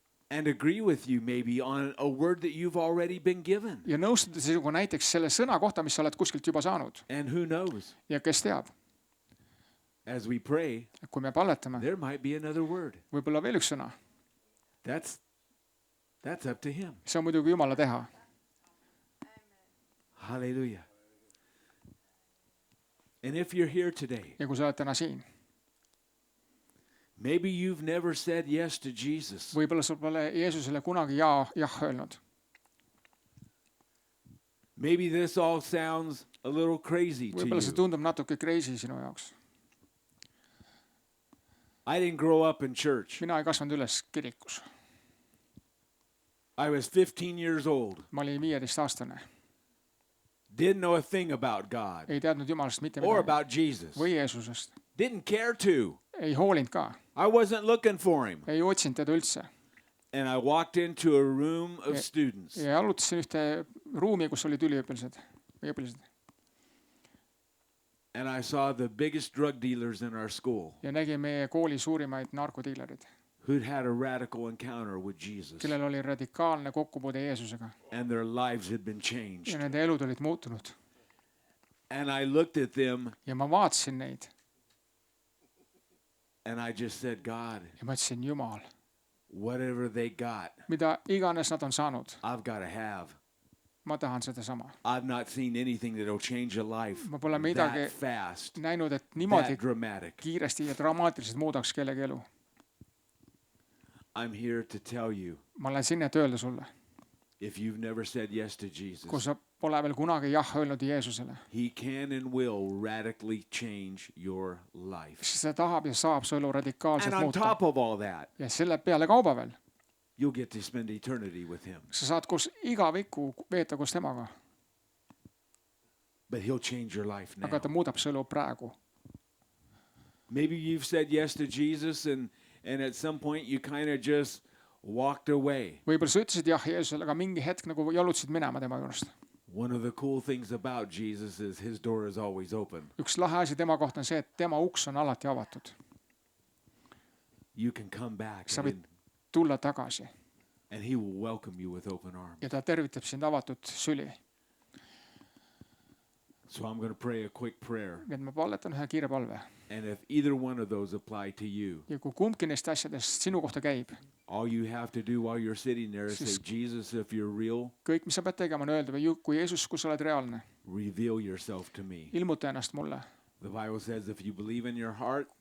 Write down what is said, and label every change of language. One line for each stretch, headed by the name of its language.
English: and agree with you maybe on a word that you've already been given.
Estonian: ja nõustuda sinuga näiteks selle sõna kohta, mis sa oled kuskilt juba saanud.
English: And who knows,
Estonian: ja kes teab,
English: as we pray,
Estonian: kui me palvetame,
English: there might be another word.
Estonian: võib-olla veel üks sõna.
English: That's up to him.
Estonian: see on muidugi Jumala teha.
English: Hallelujah. And if you're here today,
Estonian: ja kui sa oled täna siin,
English: maybe you've never said yes to Jesus.
Estonian: võib-olla sa pole Jeesusele kunagi jah öelnud.
English: Maybe this all sounds a little crazy to
Estonian: võib-olla see
English: you.
Estonian: tundub natuke crazy sinu jaoks.
English: I didn't grow up in church.
Estonian: mina ei kasvanud üles kirikus.
English: I was 15 years old.
Estonian: ma olin 15-aastane,
English: Didn't know a thing about God
Estonian: ei teadnud Jumalast mitte
English: or about Jesus.
Estonian: või Jeesusest,
English: Didn't care to.
Estonian: ei hoolinud ka,
English: I wasn't looking for him.
Estonian: ei otsinud teda üldse.
English: And I walked into a room of students.
Estonian: ja jalutasin ühte ruumi, kus olid üliõpilased või õpilased
English: And I saw the biggest drug dealers in our school
Estonian: ja nägin meie kooli suurimaid narkodiilerid,
English: who'd had a radical encounter with Jesus.
Estonian: kellel oli radikaalne kokkupuude Jeesusega
English: And their lives had been changed.
Estonian: ja nende elud olid muutunud.
English: And I looked at them
Estonian: ja ma vaatasin neid
English: and I just said, God,
Estonian: ja ma ütlesin, Jumal,
English: whatever they got,
Estonian: mida iganes nad on saanud,
English: I've got to have.
Estonian: ma tahan sedasama.
English: I've not seen anything that'll change a life
Estonian: ma pole midagi
English: that fast,
Estonian: näinud, et niimoodi
English: that dramatic.
Estonian: kiiresti ja dramaatiliselt muudaks kellegi elu.
English: I'm here to tell you,
Estonian: ma olen siin, et öelda sulle,
English: if you've never said yes to
Estonian: kui
English: Jesus,
Estonian: sa pole veel kunagi jah öelnud Jeesusele,
English: he can and will radically change your life.
Estonian: siis ta tahab ja saab su elu
English: And
Estonian: radikaalselt
English: on
Estonian: muuta.
English: top of all that,
Estonian: ja selle peale kauba veel,
English: you'll get to spend eternity with him.
Estonian: sa saad koos igaviku veeta koos temaga,
English: But he'll change your life now.
Estonian: aga ta muudab su elu praegu.
English: Maybe you've said yes to Jesus and at some point you kind of just walked away.
Estonian: võib-olla sa ütlesid jah Jeesusele, aga mingi hetk nagu jalutasid minema tema juurest.
English: One of the cool things about Jesus is his door is always open.
Estonian: üks lahe asi tema kohta on see, et tema uks on alati avatud.
English: You can come back
Estonian: sa võid tulla tagasi
English: and he will welcome you with open arms.
Estonian: ja ta tervitab sind avatud süli.
English: So I'm going to pray a quick prayer.
Estonian: Nii et ma palvetan ühe kiire palve.
English: And if either one of those apply to you,
Estonian: Ja kui kumbki neist asjadest sinu kohta käib,
English: all you have to do while you're sitting there is say, Jesus, if you're real,
Estonian: kõik, mis sa pead tegema, on öelda, kui Jeesus, kui sa oled reaalne,
English: reveal yourself to me.
Estonian: ilmuta ennast mulle.
English: The Bible says if you believe in your heart,